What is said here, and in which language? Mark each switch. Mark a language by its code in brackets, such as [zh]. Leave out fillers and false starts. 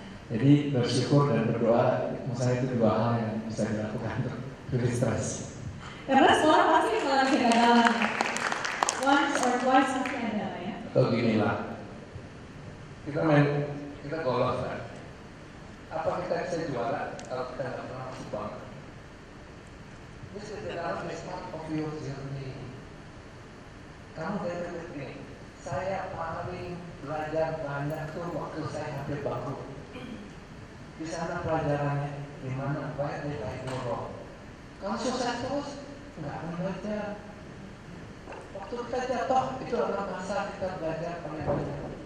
[id] Jadi bersyukur dan berdoa, menurut saya itu 2 hal yang bisa dilakukan untuk lebih stres. Karena semua orang pasti mengalami kegagalan. [en] Once or twice [id] pasti ada ya. Atau gini lah, kita golf kan. Apa kita bisa juara kalau kita nggak pernah masuk bank? [en] This is the start of your journey. [id] Kamu dari detik ini, saya paling belajar banyak tuh waktu saya hampir bangkrut. Di sana pelajarannya gimana baik dari baik buruk. Kalau sukses terus, nggak akan belajar. Waktu kita jatuh, itu adalah masa kita belajar paling banyak.